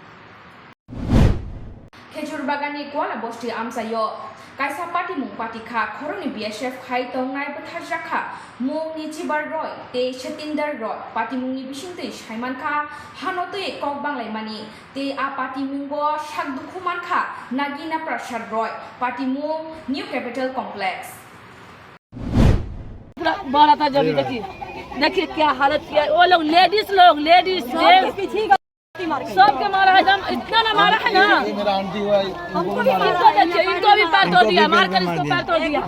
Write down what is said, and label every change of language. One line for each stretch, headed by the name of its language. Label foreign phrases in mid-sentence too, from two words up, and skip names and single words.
Kok Borok: खेजुर बागाननि गला बस्ति आमजायो कायसा पातिमुं पातिखा खरनि बीएसएफ खाइ तंनाय बथारजाखा मुंनि जिबार रय ते सतिन्दर रय पातिमुंनि बिसिंतै साइमानखा हानतै कक बांलायमानि ते आ पातिमुंगो सागदुखुमानखा नागिना प्रसाद रय पातिमुं न्यू कैपिटल कॉम्प्लेक्स
Hindi: बड़ा था जब देखिए क्या हालत किया वो लोग लेडीज सबके मारा है इतना ना मारा है ना इनको भी पैर तोड़ दिया मारकर इसको पैर तोड़ दिया